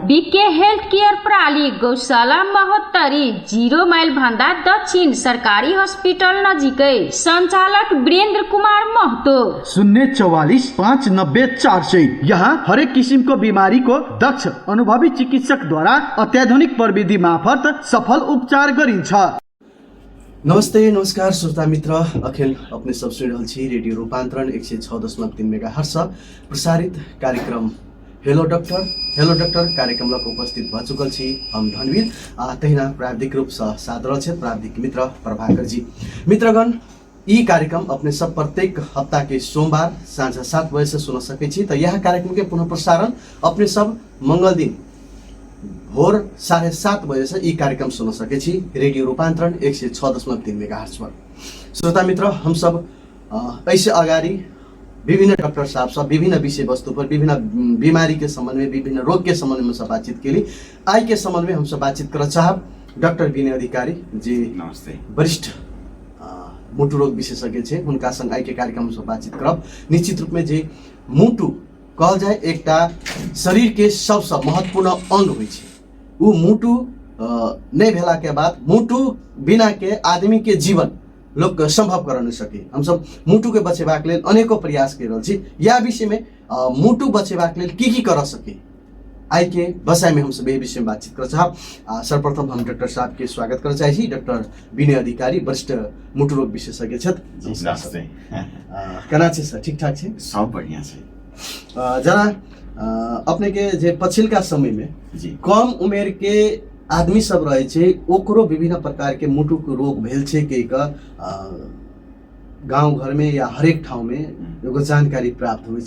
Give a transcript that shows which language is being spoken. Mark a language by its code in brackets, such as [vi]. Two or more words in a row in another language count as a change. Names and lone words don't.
[ne] बीके हेल्थ केयर प्रणाली गौशाला महोत्तरी 0 माइल भन्दा दक्षिण सरकारी हस्पिटल नजिकै सञ्चालक वीरेन्द्र कुमार महतो 044-590-400। यहाँ हरेक किसिमको बिमारीको दक्ष अनुभवी चिकित्सकद्वारा अत्याधुनिक प्रविधि मार्फत सफल उपचार गरिन्छ। [mai] नमस्ते नमस्कार श्रोता मित्र, अखिल अपने सब सुन रहल छी रेडियो रूपांतरण 106.3 मेगाहर्ट्ज प्रसारित कार्यक्रम हेलो डॉक्टर कार्यक्रम लक उपस्थित भ चुकल छी हम धनवीर तहिना प्राविधिक रूप से सादर छे प्राविधिक मित्र प्रभाकर जी। मित्रगण, ई कार्यक्रम अपने सब प्रत्येक हफ्ता के सोमवार साँझ 7 बजे से सुन सके छी। तो यह कार्यक्रम के पुनः प्रसारण अपने सब मंगल दिन भोर 7:30 बजे से ई कार्यक्रम सुन सके छी रेडियो रूपांतरण 106.3 मेगाहर्ट्ज पर। श्रोता मित्र, हम सब ऐसे अगाडि विभिन्न डॉक्टर साहब सब विभिन्न विषय वस्तु पर विभिन्न बीमारी के संबंध में विभिन्न रोग के संबंध में सब बातचीत के लिए आई के संबंध में हम सब बातचीत कर चाहब डॉक्टर विनय अधिकारी जी। नमस्ते। वरिष्ठ मुटु रोग विशेषज्ञ छे, उनका संग आई के कार्यक्रम में बातचीत करब। निश्चित रूप में जे मुटु कहल जाए एकटा शरीर के सबसे महत्वपूर्ण अंग होइ छे। उ मुटु नहीं भेला के बाद मुटु बिना के आदमी के जीवन लोग संभव कर नहीं सके। हम सब मुटु के बचेबाक लेल अनेकों प्रयास कर रहल छी। या विषय में मुटु बचेबाक लेल की कर सके आई के बसाई में हम सब यही विषय में बातचीत कर चाहब। सर्वप्रथम हम डॉक्टर साहब के स्वागत कर चाहे छी। डॉक्टर विनय अधिकारी वरिष्ठ मुटु रोग विशेषज्ञ छथि। नमस्ते। केना छै सर? ठीक ठाक छै? सब बढ़िया छै। जरा अपने के जे पछिलका समय में जी कम उमेर के आदमी सब रहे छे, ओकरो विभिन्न प्रकार के मुटु के रोग भेल छे के गांव घर में या हरेक ठाउँ में एगो जानकारी प्राप्त होइ छे।